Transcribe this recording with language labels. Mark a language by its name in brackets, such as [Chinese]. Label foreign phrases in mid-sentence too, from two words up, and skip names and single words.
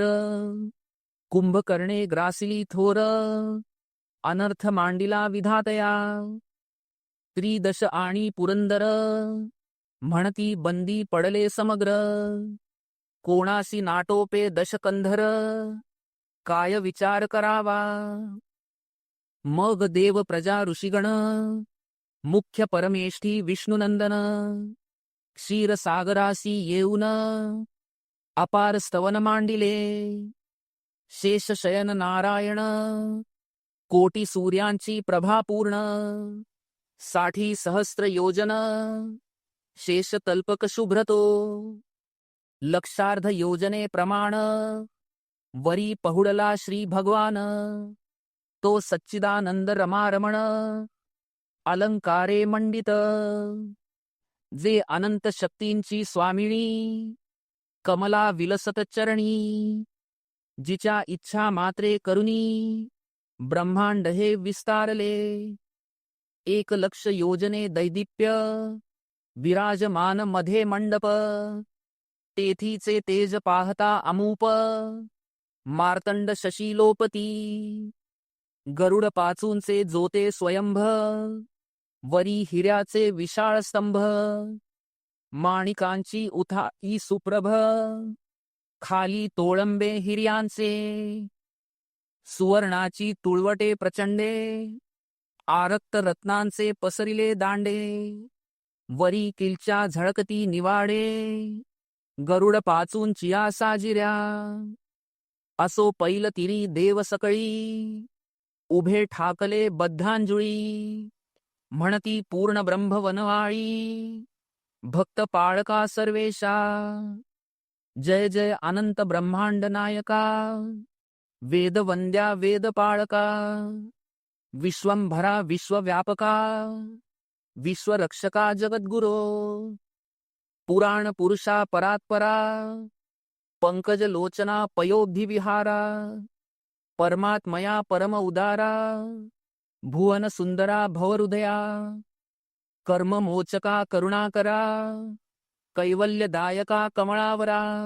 [Marathi] कुंभकर्णे ग्रासिली थोर, अनर्थ मांडिला विधातया. त्रिदश आणि पुरंदर, म्हणती बंदी पडले समग्र. कोणासी नाटोपे दशकंधर, काय विचार करावा. मग देव प्रजा ऋषीगण, मुख्य परमेष्ठी विष्णुनंदन. क्षीरसागरासी येऊन, अपार स्तवन मांडिले. शेषशयन नारायण, कोटी सूर्यांची प्रभा पूर्ण. 60 सहस्त्र योजन, शेष तल्पक शुभ्रतो. लक्षार्ध योजने प्रमाण, वरी पहुडला श्री भगवान. तो सच्चिदानंद रमारमण, अलंकारे मंडित. जे अनंत शक्तींची स्वामिनी, कमला विलसत चरणी. जिच्या इच्छा मात्रे करुनी, ब्रह्मांड हे विस्तारले. 1,00,000 योजने दैदिप्य, विराजमान मध्ये मंडप. तेथीचे तेज पाहता अमूप, मार्तंड शशीलोपती. गरुड पाचूंचे जोते स्वयंभ, वरी हिऱ्याचे विशाळ स्तंभ. माणिकांची उथाई सुप्रभ, खाली तोळंबे हिऱ्यांचे. सुवर्णाची तुळवटे प्रचंडे, आरक्त रत्नांचे पसरिले दांडे. वरी किलच्या झळकती निवाडे, गरुड पाचूंचिया साजिऱ्या. असो पैल तिरी देव सकळी, उभे ठाकले बद्धांजुळी. म्हणती पूर्ण ब्रह्म वनवाळी, भक्त पाळका सर्वेशा. जय जय अनंत ब्रह्मांड नायका, वेदवंद्या वेद पाळका. विश्वंभरा विश्वव्यापका, विश्वरक्षका जगद्गुरो. पुराण पुरुषा परात्परा, पंकज लोचना पयोधी विहारा. परमात्मया परम उदारा, भुवन सुंदरा भवहृदया. कर्म मोचका करुणाकरा, कैवल्यदायका कमळावरा.